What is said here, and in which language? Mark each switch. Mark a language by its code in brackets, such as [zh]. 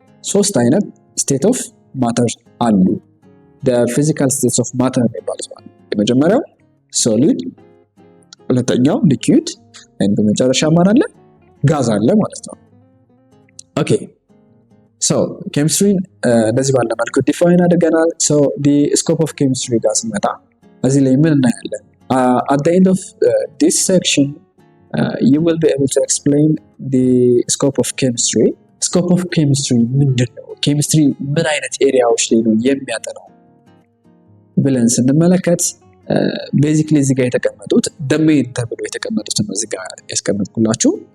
[am] ሶስት አይነት ስቴት ኦፍ ማተር አሉ። [en] the physical states of matter [am] የሚባሉት ማለት ነው። የመጀመሪያው ሶሊድ፣ ሁለተኛው ሊኩዊድ እና በመጨረሻ ማን አለ? ጋዝ አለ ማለት ነው። ኦኬ ሶ ኬሚስትሪ በዚህ ባለ መልኩ ዲፋይን አድርገናል። ሶ [en] the scope of chemistry [am] ጋር ስንመጣ እዚህ ላይ ምን እናያለን? [en] at the end of this section you will be able to explain the scope of chemistry. scope of chemistry [am] ምንድን ነው? ኬሚስትሪ ምን አይነት ኤሪያዎች ላይ ነው የሚያጠናው ብለን ስንመለከት ቤዚክሊ እዚህ ጋር የተቀመጡት ዶሜን ተብሎ የተቀመጡትን እዚህ ጋር ያስቀመጥኩላችሁ